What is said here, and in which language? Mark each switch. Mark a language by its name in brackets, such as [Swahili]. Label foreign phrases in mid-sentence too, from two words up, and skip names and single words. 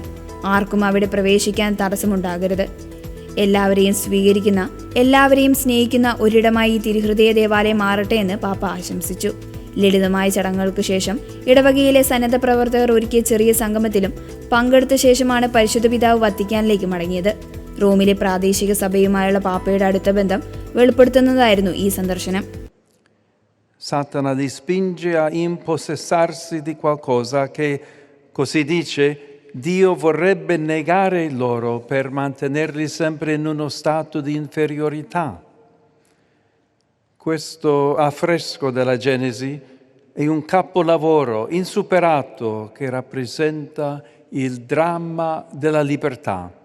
[Malayalam] ആർക്കും അവിടെ പ്രവേശിക്കാൻ തടസ്സമുണ്ടാകരുത്. എല്ലാവരെയും സ്വീകരിക്കുന്ന, എല്ലാവരെയും സ്നേഹിക്കുന്ന ഒരിടമായി തിരുഹൃദയ ദേവാലയം മാറട്ടെ എന്ന് പാപ്പ ആശംസിച്ചു. ലളിതമായ ചടങ്ങുകൾക്ക് ശേഷം ഇടവകയിലെ സന്നദ്ധ പ്രവർത്തകർ ഒരുക്കിയ ചെറിയ സംഗമത്തിലും പങ്കെടുത്ത ശേഷമാണ് പരിശുദ്ധ പിതാവ് വത്തിക്കാനിലേക്ക് മടങ്ങിയത്. റോമിലെ പ്രാദേശിക സഭയുമായുള്ള പാപ്പയുടെ അടുത്ത ബന്ധം വെളിപ്പെടുത്തുന്നതായിരുന്നു ഈ സന്ദർശനം. [Italian] Satana li spinge a impossessarsi di qualcosa che, così dice, Dio vorrebbe negare loro per mantenerli sempre in uno stato di inferiorità. Questo affresco della Genesi è un capolavoro insuperato che rappresenta il dramma della libertà.